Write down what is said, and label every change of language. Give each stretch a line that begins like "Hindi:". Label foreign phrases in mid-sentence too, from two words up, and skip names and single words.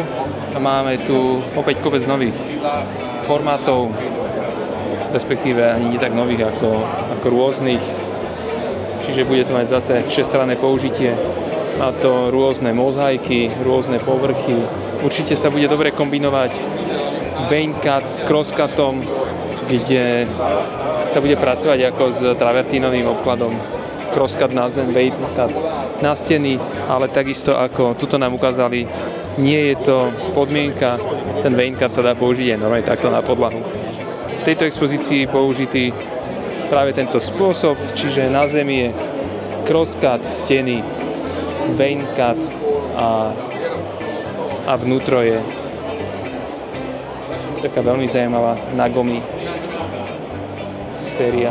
Slovak: A máme tu opäť kopec nových formátov, respektíve ani nie tak nových ako rôznych. Čiže bude to mať zase všestranné použitie. Má to rôzne mozaiky, rôzne povrchy. Určite sa bude dobre kombinovať
English: vein cut
Slovak: s
English: cross cutom,
Slovak: kde sa bude pracovať ako s travertínovým obkladom.
English: Cross cut
Slovak: na zem,
English: vein cut
Slovak: na steny, ale takisto ako tuto nám ukázali, nie je to podmienka, ten
English: vein cut
Slovak: sa dá použiť aj normálne takto na podlahu. V tejto expozícii použitý práve tento spôsob, čiže na zemi je crosscut, steny,
English: vein cut
Slovak: a vnútro je taká veľmi zaujímavá Nagomi séria.